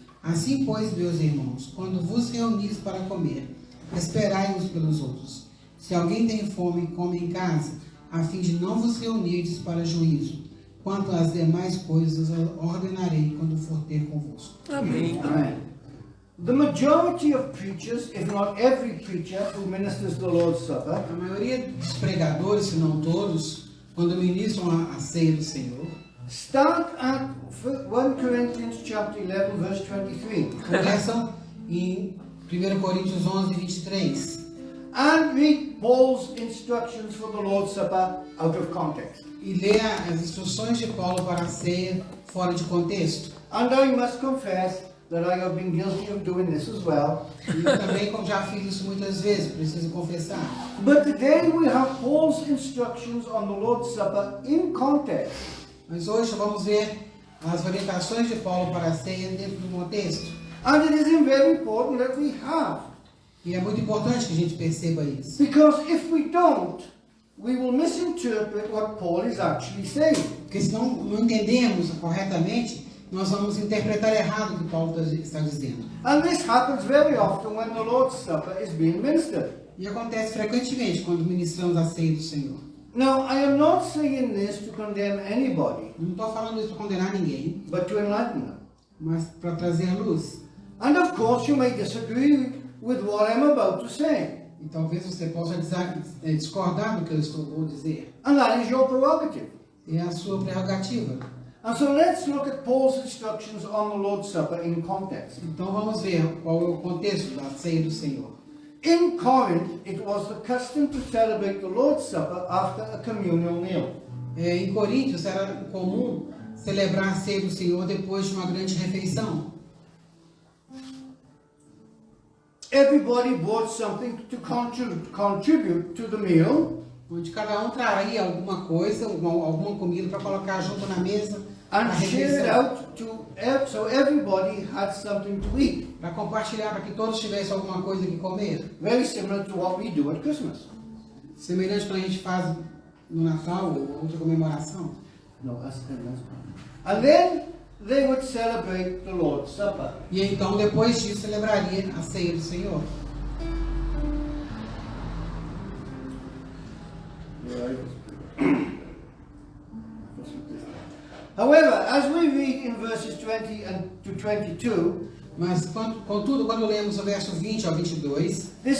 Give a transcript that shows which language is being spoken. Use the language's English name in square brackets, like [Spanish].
[Portuguese] Assim, pois, meus irmãos, quando vos reunis para comer, esperai uns pelos outros. Se alguém tem fome, come em casa, a fim de não vos reunirdes para juízo. quanto às demais coisas ordenarei quando for ter convosco. Amém. [English] Amen. The majority of preachers, if not every preacher who ministers the Lord's Supper, [Portuguese] A maioria dos pregadores, se não todos, quando ministram a ceia do Senhor, [English] start at 1 Corinthians chapter 11, verse 23, [Portuguese] começam em 1 Coríntios 11, 23, [English] and read Paul's instructions for the Lord's Supper out of context. [Portuguese] e lê as instruções de Paulo para a ceia fora de contexto. [English] And I must confess that I have been guilty of doing this as well. [Portuguese] E eu também, como já fiz isso muitas vezes, preciso confessar. [English] But today we have Paul's instructions on the Lord's Supper in context. [Portuguese] Mas hoje vamos ver as orientações de Paulo para a ceia dentro do contexto. [English] And it is very important that we have. [Portuguese] E é muito importante que a gente perceba isso. [English] Because if we don't, we will misinterpret what Paul is actually saying. [Portuguese] Porque se não entendemos corretamente, nós vamos interpretar errado o que Paulo está dizendo. [English] And this happens very often when the Lord's Supper is being ministered. [Portuguese] E acontece frequentemente quando ministramos a ceia do Senhor. [English] Now, I am not saying this to condemn anybody, [Portuguese] Não estou falando isso para condenar ninguém, [English] but to enlighten them. [Portuguese] mas para trazer luz. [English] And of course, you may disagree with what I'm about to say. [Portuguese] E talvez você possa discordar do que eu vou dizer. [English] And that is your prerogative. [Portuguese] É a sua prerrogativa. [English] And so let's look at Paul's instructions on the Lord's Supper in context. [Portuguese] Então vamos ver qual é o contexto da ceia do Senhor. [English] In Corinth, it was the custom to celebrate the Lord's Supper after a communal meal. [Portuguese] Em Coríntios era comum celebrar a ceia do Senhor depois de uma grande refeição. [English] Everybody brought something to contribute to the meal, [Portuguese] Onde cada um traria alguma coisa, alguma comida para colocar junto na mesa da [English] and share it [Portuguese] refeição. [English] out so everybody had something to eat. [Portuguese] Para compartilhar, para que todos tivessem alguma coisa que comer. [English] Very similar to what we do at Christmas. [Portuguese] Semelhante ao que a gente faz no Natal ou outra comemoração. [English] No, that's And then they would celebrate the Lord's Supper. [Portuguese] E então, depois disso, celebraria a ceia do Senhor. [English] However, as we read in verses 20 and to 22, [Portuguese] Mas, contudo, quando lemos o verso 20 ao 22,